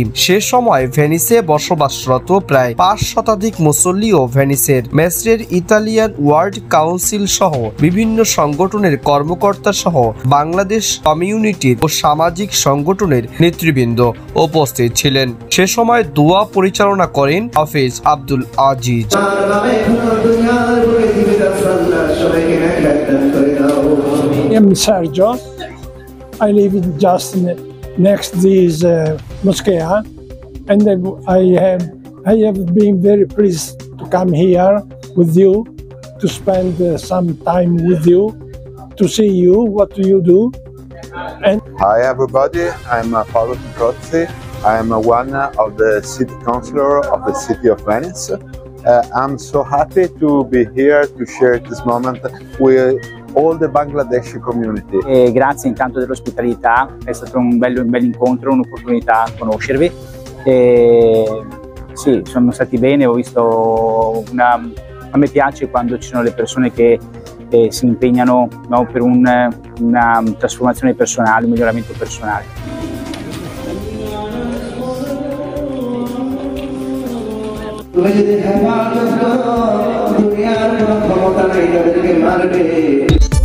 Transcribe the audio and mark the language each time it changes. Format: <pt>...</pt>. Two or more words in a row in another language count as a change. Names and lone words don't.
<bn>সে সময় ভেনিসে বসবাসরত প্রায় 5 শতাধিক মুসল্লি ও ভেনিসের মেস্ট্রের ইতালিয়ান ওয়ার্ল্ড কাউন্সিল সহ বিভিন্ন সংগঠনের কর্মকর্তা সহ বাংলাদেশ কমিউনিটির ও সামাজিক সংগঠনের নেতৃবৃন্দ উপস্থিত ছিলেন। সে সময় দোয়া পরিচালনা করেন হাফেজ আব্দুল আজিজ।</bn> <en>I'm Sergio. I live just next this mosque, and I have been very pleased to come here with you, to spend some time with you, to see you, what you do. And hi everybody, I'm Paolo Picozzi. I'm one of the city councillor of the city of Venice. I'm so happy to be here to share this moment with all the Bangladeshi community.</en> <it>Grazie intanto dell'ospitalità, è stato un bel incontro, un'opportunità a conoscervi. Sì, siamo stati bene, ho visto a me piace quando ci sono le persone che si impegnano, no, per una trasformazione personale, un miglioramento personale.</it> <bn>তুমি যদি হেফাজত করো দুনিয়ার কোনো ক্ষমতা নাই তাদেরকে মারবে।</bn>